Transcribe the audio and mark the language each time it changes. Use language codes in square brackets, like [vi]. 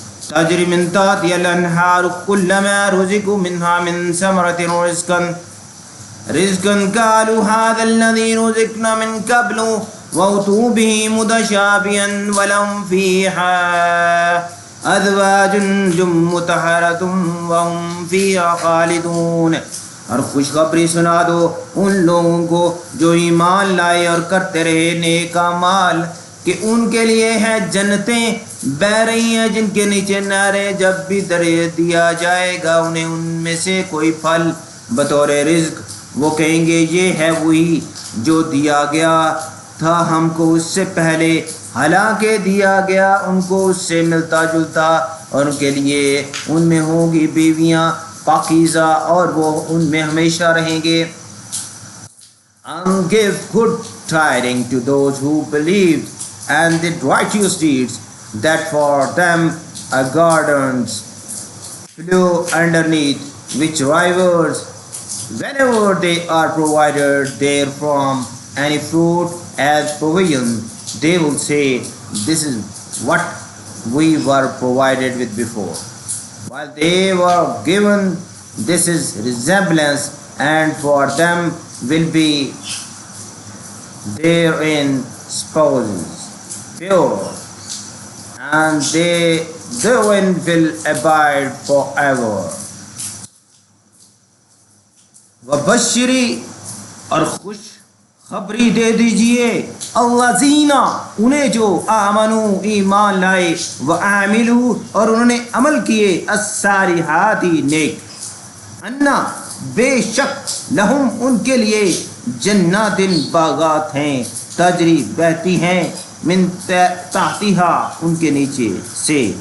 [ar] تجري من تحتها الأنهار كلما رزقوا منها من ثمرة رزقا قالوا هذا الذي رزقنا من قبل وأتوا به متشابها ولهم فيها أزواج مطهرة وهم فيها خالدون. [ur] اور خوشخبری سنا دو ان لوگوں کو جو ایمان لائے اور کرتے رہے نیک اعمال کہ ان کے لیے ہیں جنتیں بہ رہی ہیں جن کے نیچے نہریں، جب بھی درے دیا جائے گا انہیں ان میں سے کوئی پھل بطور رزق، وہ کہیں گے یہ ہے وہی جو دیا گیا تھا ہم کو اس سے پہلے، حالانکہ دیا گیا ان کو اس سے ملتا جلتا، اور ان کے لیے ان میں ہوگی بیویاں پاکیزہ اور وہ ان میں ہمیشہ رہیں گے. [en] And give good tidings to those who believe and did righteous deeds, that for them are gardens flow underneath which rivers, whenever they are provided therefrom any fruit as provision, they will say, this is what we were provided with before. While they were given, this is resemblance, and for them will be therein spouses pure, and they therein will abide forever. [ar] وبشری [ur] اور خوش خبری دے دیجئے [ar] الذین [ur] انہیں جو [ar] آمنو [ur] ایمان لائے [ar] وعاملوا [ur] اور انہوں نے عمل کیے [ar] الصالحات [ur] نیک، [ar] انا [ur] بے شک [ar] لہم [ur] ان کے لیے [ar] جنات [ur] باغات ہیں [ar] تجری [ur] بہتی ہیں [ar] من تحتہا [ur] ان کے نیچے سے